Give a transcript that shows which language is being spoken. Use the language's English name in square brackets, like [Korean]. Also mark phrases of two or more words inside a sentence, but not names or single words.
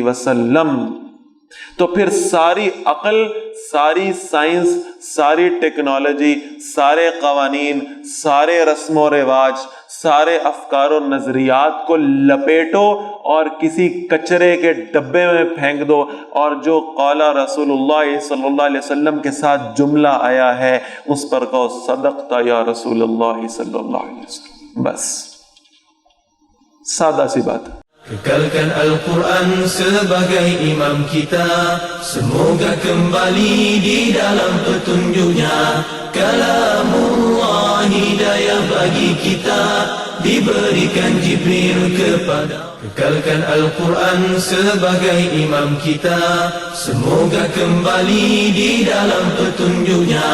[Urdu] وسلم, تو پھر ساری عقل, ساری سائنس, ساری ٹیکنالوجی, سارے قوانین, سارے رسم و رواج, سارے افکار و نظریات کو لپیٹو اور کسی کچرے کے ڈبے میں پھینک دو, اور جو [Arabic] قال رسول اللہ صلی اللہ علیہ وسلم [Urdu] کے ساتھ جملہ آیا ہے اس پر کہو [Arabic] صدقت یا رسول اللہ صلی اللہ علیہ وسلم. [Urdu] بس سادہ سی بات ہے. [Malay] Kekalkan Al-Quran sebagai imam kita, semoga kembali di dalam petunjuknya. Kalamullah hidayah bagi kita, diberikan Jibril kepada. Kekalkan Al-Quran sebagai imam kita, semoga kembali di dalam petunjuknya.